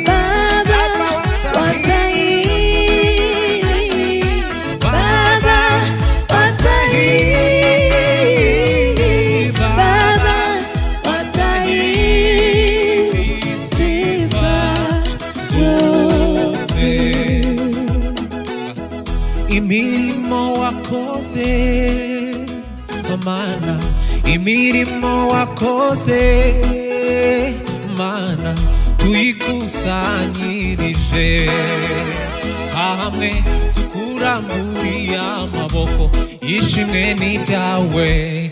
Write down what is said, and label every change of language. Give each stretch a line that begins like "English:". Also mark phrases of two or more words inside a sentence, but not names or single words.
Swahili: Baba wastahili, Baba wastahili, Baba wastahili sifa zote.
Kinyarwanda: imirimo wakoze Mana, imirimo wakoze Mana, tuyikusanyirije hamwe tukuramburiye amaboko, ishimwe n'ibyawe.